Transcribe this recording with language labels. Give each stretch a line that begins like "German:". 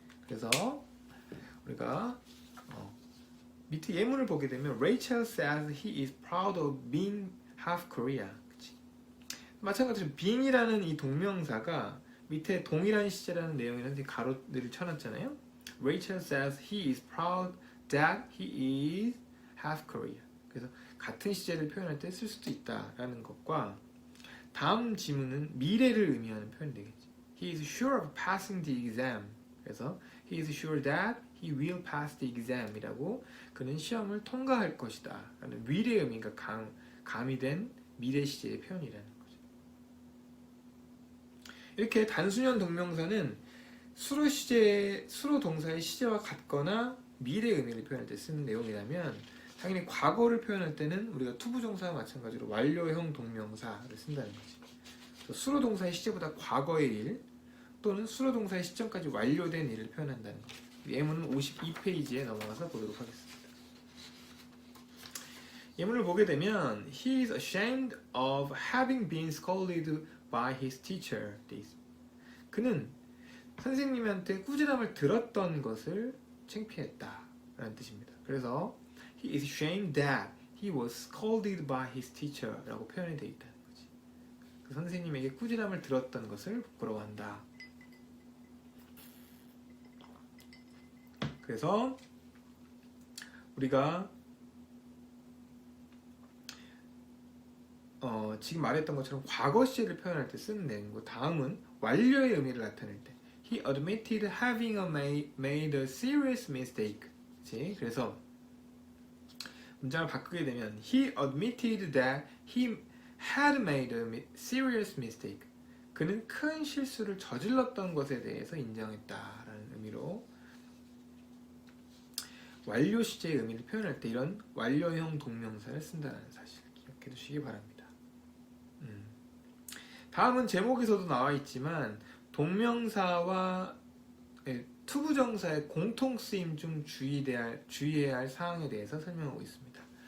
Korean: 그래서 우리가 밑에 예문을 보게 되면
English: Rachel says he is proud of being half Korea.
Korean: 그치? 마찬가지로 being이라는 이 동명사가 밑에 동일한 시제라는 내용이라는 가로들을 쳐놨잖아요.
English: Rachel says he is proud that he is half Korea.
Korean: 그래서 같은 시제를 표현할 때 쓸 수도 있다라는 것과 다음 지문은 미래를 의미하는 표현이 되겠지.
English: He is sure of passing the exam.
Korean: 그래서
English: he is sure that he will pass the exam
Korean: 이라고 그는 시험을 통과할 것이다 라는 미래의 의미가 가미된 미래 시제의 표현이라는 거죠. 이렇게 단순형 동명사는 수로 동사의 시제와 같거나 미래의 의미를 표현할 때 쓰는 내용이라면 당연히 과거를 표현할 때는 우리가 투부정사와 마찬가지로 완료형 동명사를 쓴다는 거지. 수로 동사의 시제보다 과거의 일 또는 수로 동사의 시점까지 완료된 일을 표현한다는 거죠. 예문은 52페이지에 넘어가서 보도록 하겠습니다. 예문을 보게 되면
English: He is ashamed of having been scolded by his teacher.
Korean: 그는 선생님한테 꾸지람을 들었던 것을 창피했다 라는 뜻입니다. 그래서
English: He is ashamed that he was scolded by his teacher
Korean: 라고 표현이 되어 있다는 거지. 그 선생님에게 꾸지람을 들었던 것을 부끄러워한다. 그래서 우리가 지금 말했던 것처럼 과거 시제를 표현할 때 쓰는 내용이고 다음은 완료의 의미를 나타낼 때
English: He admitted having made a serious mistake.
Korean: 그치? 그래서 문장을 바꾸게 되면
English: He admitted that he had made a serious mistake.
Korean: 그는 큰 실수를 저질렀던 것에 대해서 인정했다라는 의미로 완료 시제의 의미를 표현할 때 이런 완료형 동명사를 쓴다는 사실 기억해 두시기 바랍니다. 다음은 제목에서도 나와 있지만 동명사와 투부정사의 공통 쓰임 중 주의해야 할 사항에 대해서 설명하고 있습니다.